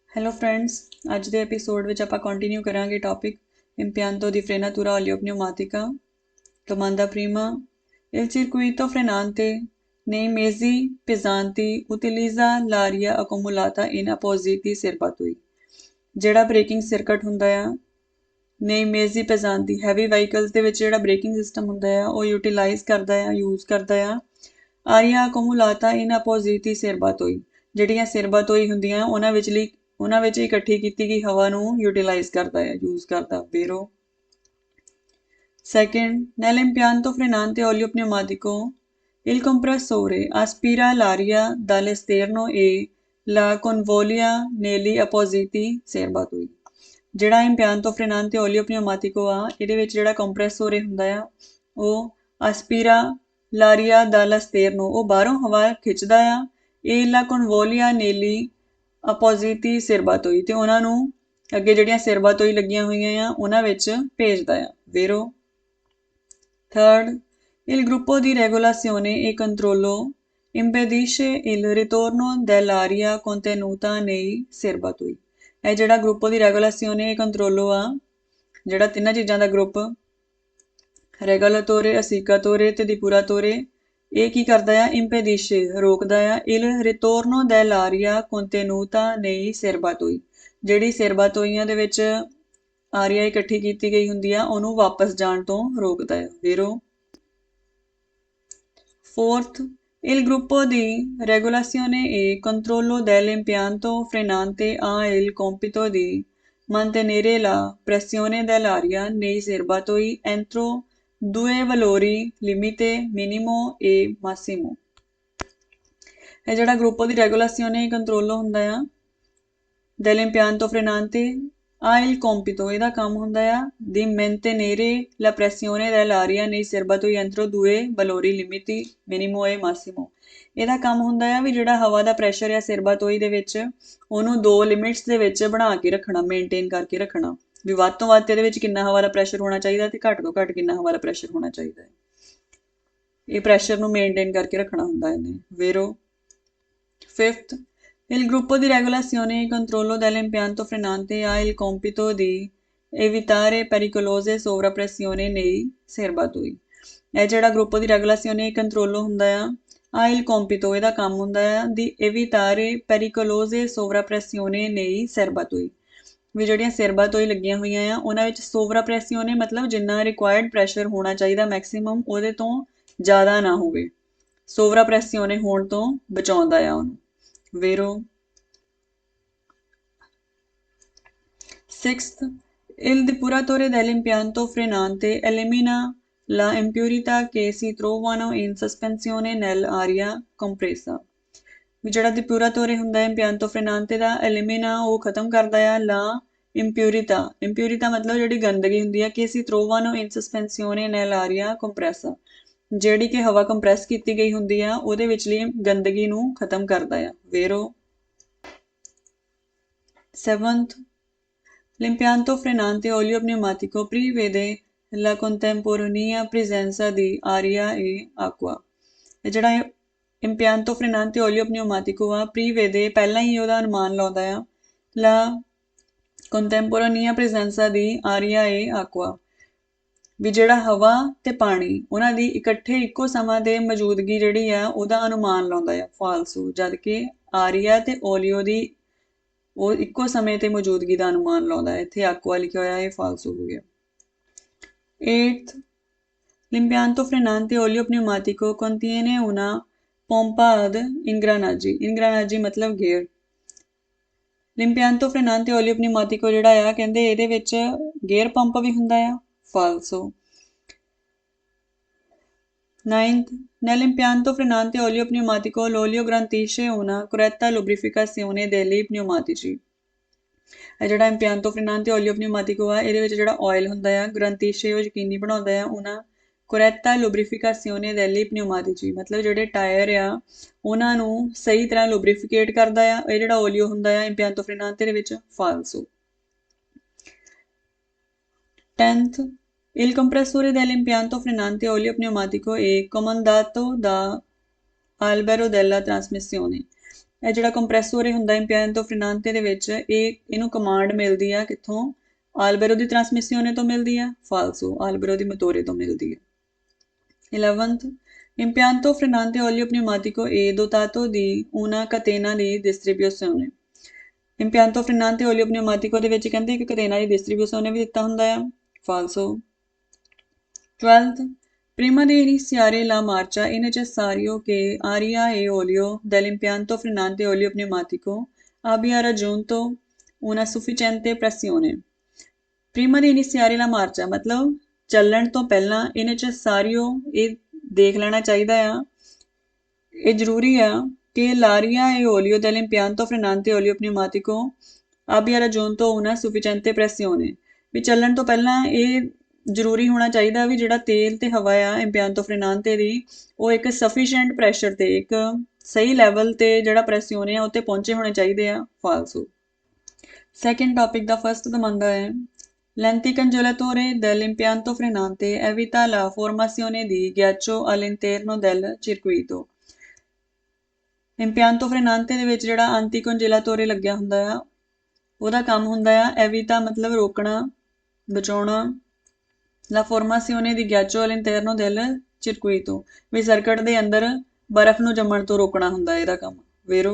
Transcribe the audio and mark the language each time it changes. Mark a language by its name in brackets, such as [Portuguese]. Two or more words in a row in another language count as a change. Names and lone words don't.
[English] hello friends, [Punjabi] ਅੱਜ ਦੇ ਐਪੀਸੋਡ ਵਿੱਚ ਆਪਾਂ ਕੰਟੀਨਿਊ ਕਰਾਂਗੇ ਟੌਪਿਕ [Italian] Impianto di frenatura oleopneumatica. Domanda prima: il circuito frenante nei mezzi pesanti utilizza l'aria accumulata in appositi serbatoii. [Punjabi] ਜਿਹੜਾ [English] braking circuit [Punjabi] ਹੁੰਦਾ ਆ [Italian] nei mezzi pesanti [English] heavy vehicles [Punjabi] ਦੇ ਵਿੱਚ ਜਿਹੜਾ [English] braking system [Punjabi] ਹੁੰਦਾ ਆ ਉਹ ਯੂਟਿਲਾਈਜ਼ ਕਰਦਾ ਆ ਯੂਜ਼ ਕਰਦਾ ਆ ਆਰੀਆ [Italian] accumulata in appositi serbatoii. [Punjabi] ਜਿਹੜੀਆਂ ਸਰਬਾਤੋਈ ਹੁੰਦੀਆਂ ਉਹਨਾਂ ਵਿੱਚ ਇਕੱਠੀ ਕੀਤੀ ਗਈ ਹਵਾ ਨੂੰ ਯੂਟਿਲਾਈਜ਼ ਕਰਦਾ ਹੈ ਯੂਜ਼ ਕਰਦਾ vero. [Italian] Second, nell'impianto frenante oleopneumatico il compressore aspira l'aria dall'esterno e la convoglia negli appositi serbatoi. [Punjabi] ਜਿਹੜਾ [Italian] impianto frenante oleopneumatico [Punjabi] ਆ ਇਹਦੇ ਵਿੱਚ ਜਿਹੜਾ ਕੰਪਰੈਸੋਰੇ ਹੁੰਦਾ ਆ ਉਹ [Italian] aspira l'aria dall'esterno [Punjabi] ਉਹ ਬਾਹਰੋਂ ਹਵਾ ਖਿੱਚਦਾ ਆ [Italian] e la convoglia negli appositi serbatoi [Punjabi] ਤੇ ਉਹਨਾਂ ਨੂੰ ਅੱਗੇ ਜਿਹੜੀਆਂ ਸਿਰਬਾਤੋਈ ਲੱਗੀਆਂ ਹੋਈਆਂ ਆ ਉਹਨਾਂ ਵਿੱਚ ਭੇਜਦਾ ਆ vero. [Italian] Third, il gruppo di regolazione e controllo impedisce il ritorno dell'aria contenuta nei serbatoi. [Punjabi] ਇਹ ਜਿਹੜਾ [Italian] gruppo di regolazione e controllo [Punjabi] ਆ ਜਿਹੜਾ ਤਿੰਨਾਂ ਚੀਜ਼ਾਂ ਦਾ ਗਰੁੱਪ ਰੈਗੂਲਾਤੋਰੇ ਅਸੀਕਾਤੋਰੇ ਤੇ ਡਿਪੂਰਾਤੋਰੇ ਇਹ ਕੀ ਕਰਦਾ ਆ impedisce ਰੋਕਦਾ ਆ [Italian] il ritorno dell'aria contenuta nei serbatoi. [Punjabi] ਜਿਹੜੀ ਸਰਬਾਤੋਈਆਂ ਦੇ ਵਿੱਚ ਆਰੀਆ ਇਕੱਠੀ ਕੀਤੀ ਗਈ ਹੁੰਦੀ ਆ ਉਹਨੂੰ ਵਾਪਸ ਜਾਣ ਤੋਂ ਰੋਕਦਾ ਹੈ vero. [Italian] Fourth, il gruppo di regolazione e controllo dell'impianto frenante ha il compito di mantenere la pressione dell'aria nei serbatoi entro due valori limite minimo e massimo. [Punjabi] ਇਹ ਜਿਹੜਾ [Italian] gruppo di regolazione controllo [Punjabi] ਹੁੰਦਾ ਆ [Italian] dell'impianto frenante ha il compito [Punjabi] ਇਹਦਾ ਕੰਮ ਹੁੰਦਾ ਆ [Italian] di mantenere la pressione dell'aria nei serbatoi entro due valori limiti minimo e massimo. [Punjabi] ਇਹਦਾ ਕੰਮ ਹੁੰਦਾ ਆ ਵੀ ਜਿਹੜਾ ਹਵਾ ਦਾ ਪ੍ਰੈਸ਼ਰ ਆ ਸਰਬਾਤੋਈ ਦੇ ਵਿੱਚ ਉਹਨੂੰ ਦੋ ਲਿਮਿਟਸ ਦੇ ਵਿੱਚ ਬਣਾ ਕੇ ਰੱਖਣਾ ਮੇਨਟੇਨ ਕਰਕੇ ਰੱਖਣਾ ਵੀ ਵੱਧ ਤੋਂ ਵੱਧ ਇਹਦੇ ਵਿੱਚ ਕਿੰਨਾ ਹਵਾ ਦਾ ਪ੍ਰੈਸ਼ਰ ਹੋਣਾ ਚਾਹੀਦਾ ਤੇ ਘੱਟ ਤੋਂ ਘੱਟ ਕਿੰਨਾ ਹਵਾ ਦਾ ਪ੍ਰੈਸ਼ਰ ਹੋਣਾ ਚਾਹੀਦਾ ਹੈ ਇਹ ਪ੍ਰੈਸ਼ਰ ਨੂੰ ਮੇਨਟੇਨ ਕਰਕੇ ਰੱਖਣਾ ਹੁੰਦਾ ਇਹਨੇ vero. [Italian] Fifth, il gruppo di regolazione e controllo dell'impianto frenante ha il compito di evitare pericolose sovrappressioni nei serbatoi. [Punjabi] ਇਹ ਜਿਹੜਾ [Italian] gruppo di regolazione e controllo [Punjabi] ਹੁੰਦਾ ਆ [Italian] ha il compito [Punjabi] ਇਹਦਾ ਕੰਮ ਹੁੰਦਾ ਆ [Italian] di evitare pericolose sovrappressioni nei serbatoi. [Punjabi] ਵੀ ਜਿਹੜੀਆਂ ਸਰਬਾਤੋਈ ਲੱਗੀਆਂ ਹੋਈਆਂ ਆ ਉਹਨਾਂ ਵਿੱਚ ਸੋਵਰਾਪ੍ਰੈਸੀਓਨੇ ਮਤਲਬ ਜਿੰਨਾ [English] required pressure [Punjabi] ਹੋਣਾ ਚਾਹੀਦਾ ਮੈਕਸਿਮਮ ਉਹਦੇ ਤੋਂ ਜ਼ਿਆਦਾ ਨਾ ਹੋਵੇ ਸੋਵਰਾਪ੍ਰੈਸੀਓਨੇ ਹੋਣ ਤੋਂ ਬਚਾਉਂਦਾ ਆ ਉਹਨੂੰ vero. [Italian] Sixth, il depuratore dell'impianto frenante elimina la impurità che si trovano in sospensione nell'aria compressa. [Punjabi] ਵੀ ਜਿਹੜਾ depuratore ਹੁੰਦਾ ਹੈ [Italian] impianto frenante [Punjabi] ਦਾ elimina ਉਹ ਖਤਮ ਕਰਦਾ ਆ [Italian] la impurita [Punjabi] ਮਤਲਬ ਜਿਹੜੀ ਗੰਦਗੀ ਹੁੰਦੀ ਆ ਕਿ [Italian] si trovano in sospensione nell'aria compressa. [Punjabi] ਜਿਹੜੀ ਕਿ ਹਵਾ ਕੰਪਰੈਸ ਕੀਤੀ ਗਈ ਹੁੰਦੀ ਆ ਉਹਦੇ ਵਿਚਲੀ ਗੰਦਗੀ ਨੂੰ ਖਤਮ ਕਰਦਾ ਆ vero. [Italian] Seventh, l'impianto frenante oleopneumatico prevede la contemporanea presenza di aria e acqua. [Punjabi] ਇਹ ਜਿਹੜਾ [Italian] impianto frenante oleopneumatico ਆ prevede [Punjabi] ਪਹਿਲਾਂ ਹੀ ਉਹਦਾ ਅਨੁਮਾਨ ਲਾਉਂਦਾ ਆ [Italian] la contemporanea presenza di aria e acqua. [Punjabi] ਵੀ ਜਿਹੜਾ ਹਵਾ ਤੇ ਪਾਣੀ ਉਹਨਾਂ ਦੀ ਇਕੱਠੇ ਇੱਕੋ ਸਮਾਂ ਤੇ ਮੌਜੂਦਗੀ ਜਿਹੜੀ ਆ ਉਹਦਾ ਅਨੁਮਾਨ ਲਾਉਂਦਾ ਆ ਫਾਲਸੂ ਜਦ ਕਿ ਆਰੀਆ ਤੇ ਓਲੀਓ ਦੀ ਉਹ ਇੱਕੋ ਸਮੇਂ ਤੇ ਮੌਜੂਦਗੀ ਦਾ ਅਨੁਮਾਨ ਲਾਉਂਦਾ ਹੈ ਇੱਥੇ ਆਕਵਾ ਲਿਖਿਆ ਹੋਇਆ ਇਹ ਫਾਲਸੂ ਹੋ ਗਿਆ. [Italian] 8th, l'impianto frenante oleopneumatico contiene una pompa ad ingranaggi [Punjabi] ਮਤਲਬ ਗੇਅਰ. [Italian] l'impianto frenante oleopneumatico [Punjabi] ਜਿਹੜਾ ਆ ਕਹਿੰਦੇ ਇਹਦੇ ਵਿੱਚ [English] gear pump [Punjabi] ਵੀ ਹੁੰਦਾ ਆ falso. [Italian] 9th, nell'impianto frenante oleopneumatico l'olio garantisce una corretta lubrificazione degli pneumatici. [Punjabi] ਇਹ ਜਿਹੜਾ [Italian] impianto frenante oleopneumatico [Punjabi] ਆ ਇਹਦੇ ਵਿੱਚ ਜਿਹੜਾ ਆਇਲ ਹੁੰਦਾ ਆ garantisce ਉਹ ਯਕੀਨੀ ਬਣਾਉਂਦਾ ਆ [Italian] una corretta lubrificazione degli pneumatici [Punjabi] ਮਤਲਬ ਜਿਹੜੇ ਟਾਇਰ ਆ ਉਹਨਾਂ ਨੂੰ ਸਹੀ ਤਰ੍ਹਾਂ ਲੁਬਰੀਫਿਕੇਟ ਕਰਦਾ ਆ ਇਹ ਜਿਹੜਾ ਓਲੀਓ ਹੁੰਦਾ ਆ [Italian] impianto frenante [Punjabi] ਦੇ ਵਿੱਚ falso. [Italian] 10th, il compressore dell'impianto frenante oleopneumatico è comandato da albero della trasmissione. [Punjabi] ਇਹ ਜਿਹੜਾ ਕੰਪਰੈਸੋਰੇ ਹੁੰਦਾ [Italian] impianto frenante [Punjabi] ਦੇ ਵਿੱਚ ਇਹਨੂੰ ਕਮਾਂਡ ਮਿਲਦੀ ਆ ਕਿੱਥੋਂ? [Italian] albero di trasmissione [Punjabi] ਤੋਂ ਮਿਲਦੀ ਆ? ਫਾਲਸੋ, [Italian] albero di motore [Punjabi] ਤੋਂ ਮਿਲਦੀ ਹੈ। [Italian] 11th impianto frenante olio pneumatico è dotato di una catena di distribuzione। impianto frenante olio pneumatico [Punjabi] ਦੇ ਵਿੱਚ ਕਹਿੰਦੇ ਇੱਕ [Italian] catena di distribuzione [Punjabi] ਵੀ ਦਿੱਤਾ ਹੁੰਦਾ ਆ? ਫਾਲਸੋ। [Italian] 12th prima di iniziare la marcia è necessario che aria e olio dell'impianto frenante olio pneumatico abbia raggiunto una sufficiente pressione। prima di iniziare la marcia [Punjabi] ਮਤਲਬ ਚੱਲਣ ਤੋਂ ਪਹਿਲਾਂ ਇਹ necessario ਇਹ ਦੇਖ ਲੈਣਾ ਚਾਹੀਦਾ ਆ, ਇਹ ਜ਼ਰੂਰੀ ਆ ਕਿ [Italian] l'aria e olio dell'impianto frenante olio pneumatico abbia raggiunto una sufficiente pressione। [Punjabi] ਵੀ ਚੱਲਣ ਤੋਂ ਪਹਿਲਾਂ ਇਹ ਜ਼ਰੂਰੀ ਹੋਣਾ ਚਾਹੀਦਾ ਵੀ ਜਿਹੜਾ ਤੇਲ ਤੇ ਹਵਾ ਆ [Italian] impianto frenante [Punjabi] ਦੀ ਉਹ ਇੱਕ [English] sufficient pressure [Punjabi] ਤੇ ਇੱਕ ਸਹੀ ਲੈਵਲ ਤੇ ਜਿਹੜਾ ਪ੍ਰੈਸਿਓਨੇ ਆ ਉੱਤੇ ਪਹੁੰਚੇ ਹੋਣੇ ਚਾਹੀਦੇ ਆ? ਫਾਲਸੋ। ਸੈਕਿੰਡ ਟੌਪਿਕ ਦਾ ਫਸਟ ਦਮੰਦਾ ਹੈ [Italian] l'anticongelatore dell'impianto frenante evita la formazione di ghiaccio all'interno del circuito। impianto frenante [Punjabi] ਦੇ ਵਿੱਚ ਜਿਹੜਾ anticongelatore ਲੱਗਿਆ ਹੁੰਦਾ ਆ ਉਹਦਾ ਕੰਮ ਹੁੰਦਾ ਆ evita ਮਤਲਬ ਰੋਕਣਾ, ਬਚਾਉਣਾ, [Italian] la formazione di ghiaccio all'interno del circuito [Punjabi] ਵੀ ਸਰਕਟ ਦੇ ਅੰਦਰ ਬਰਫ਼ ਨੂੰ ਜੰਮਣ ਤੋਂ ਰੋਕਣਾ ਹੁੰਦਾ ਇਹਦਾ ਕੰਮ। vero।